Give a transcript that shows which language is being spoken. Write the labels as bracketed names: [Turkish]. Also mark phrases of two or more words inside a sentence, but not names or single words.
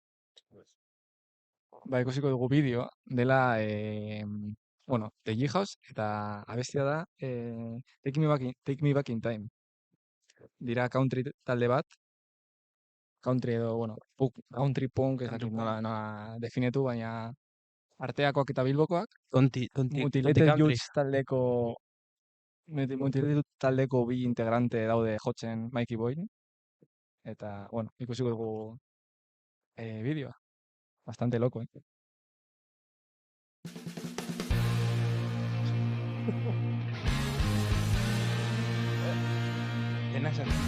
[Basque] Ba, ikusiko dugu bideoa, dela, bueno, The G-House, eta abestia da, Take Me Back in Time. Dira country talde bat, country edo, bueno, country punk, ez dakit nola definitu, baina arteakoak eta bilbokoak, Tonti Mutilated country. Youth taldeko bi integrante daude jotzen Mikey Boy, eta, bueno, ikusiko dugu bideoa. [Spanish] Bastante loco, [Basque] Dena esan.